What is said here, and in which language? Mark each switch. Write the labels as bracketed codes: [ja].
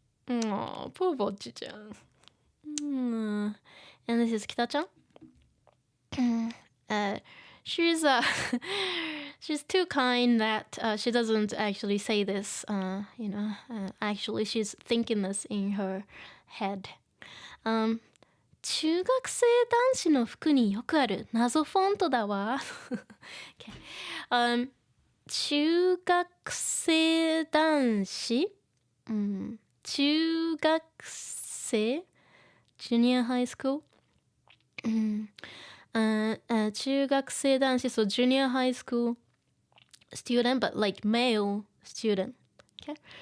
[en] Oh, poor Bocchi-chan. And this is Kita-chan. She's she's too kind that she doesn't actually say this. Actually she's thinking this in her head. [ja] 中学生男子の服によくある謎フォントだわ。 [en] Okay. 中学生男子、中学生 junior high school、中学生男子 so junior high school student but like male student. Okay.